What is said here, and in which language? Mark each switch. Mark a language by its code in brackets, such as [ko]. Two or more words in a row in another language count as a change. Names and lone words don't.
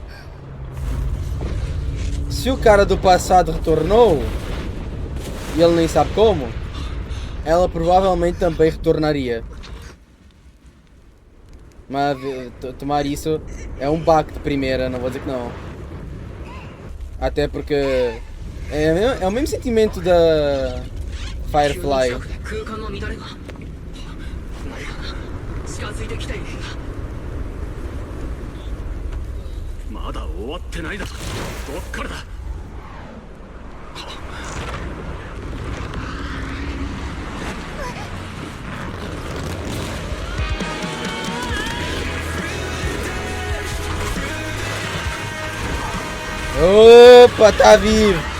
[pt] Se o cara do passado retornou, e ele nem sabe como, ela provavelmente também retornaria. Mas tomar isso é um baque de primeira, não vou dizer que não. Até porque é o mesmo sentimento da Firefly. [ja] まだ終わってないだと。どっからだ。 [pt] Opa, tá vivo!